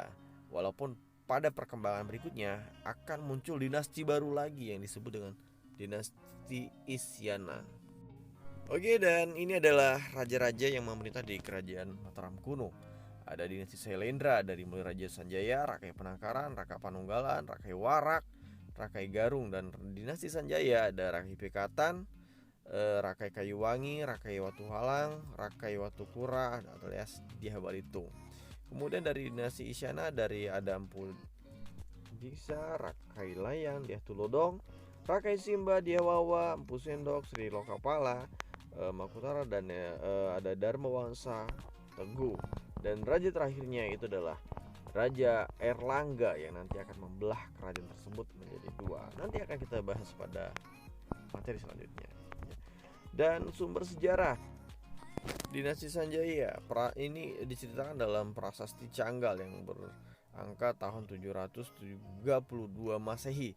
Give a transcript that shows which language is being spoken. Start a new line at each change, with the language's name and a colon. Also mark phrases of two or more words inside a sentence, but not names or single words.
Indonesian: Walaupun pada perkembangan berikutnya akan muncul dinasti baru lagi yang disebut dengan dinasti Isyana. Oke, dan ini adalah raja-raja yang memerintah di kerajaan Mataram kuno. Ada dinasti Sailendra dari mulai Raja Sanjaya, Rakai Penangkaran, Raka Panunggalan, Rakai Warak, Rakai Garung, dan dinasti Sanjaya ada Rakai Pikatan, Rakai Kayuwangi, Rakai Watuhalang, Rakai Watukura alias Diah Balitung. Kemudian dari dinasti Isyana dari Adampul Diksa, Rakai Layan, Diah Tulodong, Rakai Simba, Diah Wawa, Empu Sendok, Sri Lokapala, Makutara, dan ada Dharma Wangsa Teguh. Dan raja terakhirnya itu adalah Raja Erlangga yang nanti akan membelah kerajaan tersebut menjadi 2. Nanti akan kita bahas pada materi selanjutnya. Dan sumber sejarah dinasti Sanjaya ini diceritakan dalam prasasti Canggal yang berangka tahun 732 Masehi.